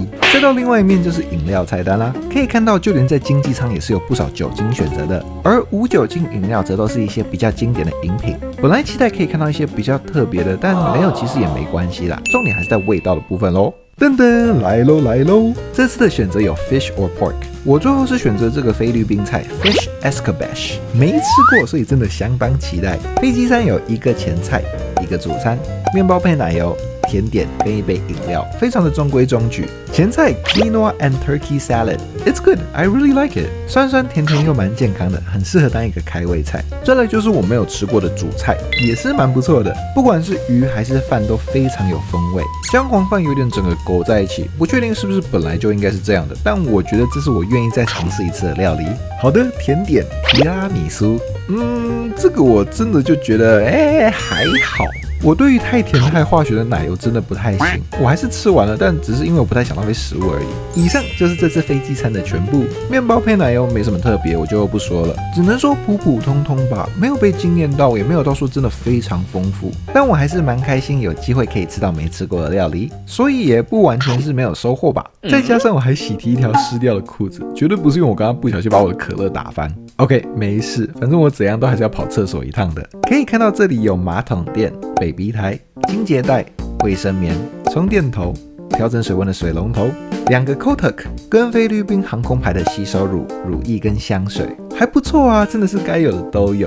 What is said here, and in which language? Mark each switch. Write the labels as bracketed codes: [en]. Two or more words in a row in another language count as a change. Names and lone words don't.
[zh] 再到另外一面就是飲料菜單啦，可以看到就连在經濟艙也是有不少酒精選擇的，而無酒精飲料則都是一些比較經典的飲品。本來期待可以看到一些比較特別的，但沒有其實也沒關係啦，重點還是在味道的部分咯。噔噔，來嘍！這次的選擇有 [en] fish or pork， [zh] 我最後是選擇這個菲律賓菜 [en] fish escabeche， [zh] 沒吃過，所以真的相當期待。飛機餐有一個前菜，一個主餐，麵包配奶油，甜點跟一杯飲料，非常的中規中矩。 [en] 前菜 quinoa and turkey salad，it's good, I really like it， [zh] 酸酸甜甜又蠻健康的，很適合當一個開胃菜。再來就是我沒有吃過的主菜，也是蠻不錯的，不管是魚還是飯都非常有風味。薑黃飯有點整個勾在一起，不確定是不是本來就應該是這樣的，但我覺得這是我願意再嘗試一次的料理。好的，甜點提拉米蘇，這個我真的就覺得還好。我對於太甜太化學的奶油真的不太行，我還是吃完了，但只是因為我不太想浪費食物而已。以上就是這次飛機餐的全部，麵包配奶油沒什麼特別，我就不說了，只能說普普通通吧，沒有被驚豔到，也沒有到說真的非常豐富，但我還是蠻開心有機會可以吃到沒吃過的料理，所以也不完全是沒有收穫吧。再加上我還洗提一條濕掉的褲子，絕對不是因為我剛剛不小心把我的可樂打翻。OK， 沒事，反正我怎樣都還是要跑廁所一趟的。可以看到這裡有馬桶墊、baby 台、清潔袋、衛生棉、充電頭、調整水溫的水龍頭、2個 Kotak 跟菲律賓航空牌的洗手乳、乳液跟香水，還不錯啊，真的是該有的都有。